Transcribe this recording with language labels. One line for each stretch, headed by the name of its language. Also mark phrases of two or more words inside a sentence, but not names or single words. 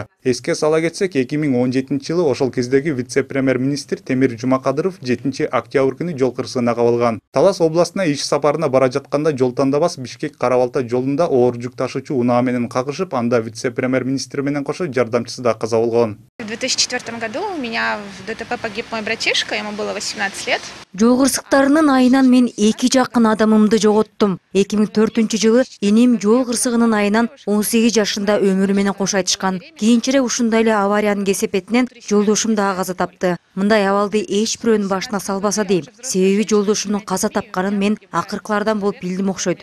Kyrgyz: Эске сала кетсек, 2017-жылы ошол кездеги вице-премьер-министр Темир Жумакадыров 7 октябрь күнү жол кырсыгына кабылган. Талас областына иш сапарына бара жатканда жол тандабас Бишкек-Карабалта жолунда оор жүк ташуучу унаа менен кагышып, анда вице-премьер-министр менен кошо жардамчысы да каза болгон.
Russian: В 2004 году у меня в ДТП погиб мой братишка, ему было 18 лет.
Kyrgyz: Жол кырсыктарынын айынан мен 2 жакын адамымды жоготтум. 2004-жылы энем жол кырсыгынын айынан 18 жашында өмүрү менен кош айтышкан. Кийинчерээк ушундай эле авариянын кесепетинен жолдошум дагы каза тапты. Мындай абалды эч бирөөнүн башына салбаса дейм. Себеби жолдошумдун каза тапканын мен акыркылардан болуп билдим окшойт.